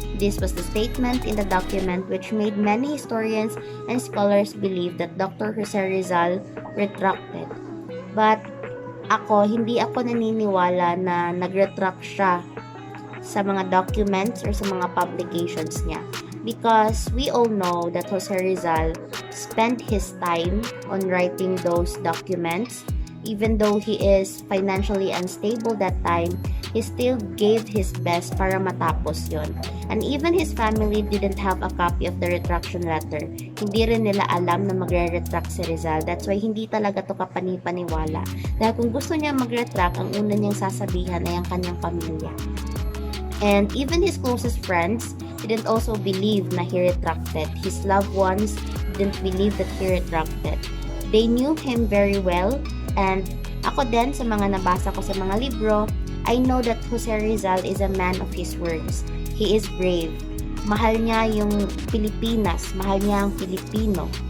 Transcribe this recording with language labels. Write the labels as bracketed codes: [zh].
[en] This was the statement in the document which made many historians and scholars believe that Dr. Jose Rizal retracted. [tl] But hindi ako naniniwala na nag-retract siya sa mga documents or sa mga publications niya. [en] Because we all know that Jose Rizal spent his time on writing those documents. Even though he is financially unstable that time, he still gave his best [tl] para matapos yon. [en] And even his family didn't have a copy of the retraction letter. [tl] Hindi rin nila alam na magre-retract si Rizal. [en] That's why [tl] hindi talaga to kapani-paniwala. Dahil kung gusto niya mag-retract, ang una niyang sasabihan ay ang kanyang pamilya. [en] And even his closest friends didn't also believe na he retracted. His loved ones didn't believe that he retracted. They knew him very well. And [tl] ako din, sa mga nabasa ko sa mga libro, [en] I know that Jose Rizal is a man of his words. He is brave. [tl] Mahal niya yung Pilipinas. Mahal niya ang Pilipino.